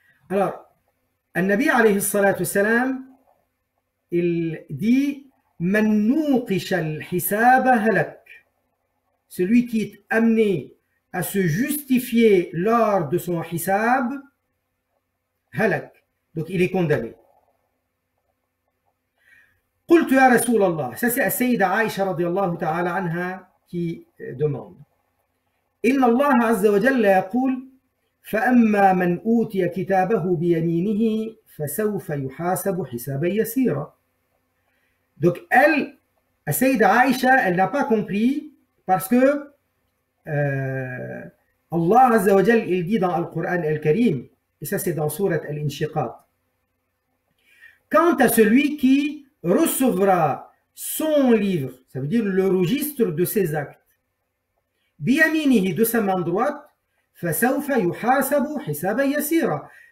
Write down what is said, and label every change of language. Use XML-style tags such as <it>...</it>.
<fr>Alors, Al-Nabi alayhi salatu salam, il dit</fr> <ar>Man nuqisha al-hisaba halak.</ar> <fr>Celui qui est amené à se justifier lors de son hisab, halak. Donc il est condamné.</fr> <ar>قلت يا رسول الله,</ar> <fr>ça c'est</fr> <ar>السيدة عائشة رضي الله تعالى عنها</ar> <fr>qui demande.</fr> <ar>إن الله عز وجل يقول فأما من أوتي كتابه بيمينه فسوف يحاسب حسابا يسيرا.</ar> <fr>Donc elle, السيدة عائشة, elle n'a pas compris parce que Allah Azza wa Jal, il dit dans le Coran al-Karim, et ça c'est dans Surat al-Inshiqaq, quant à celui qui recevra son livre, ça veut dire le registre de ses actes, biyaminihi, de sa main droite,</fr> <ar>فسوف يحاسب حسابا يسيرا.</ar>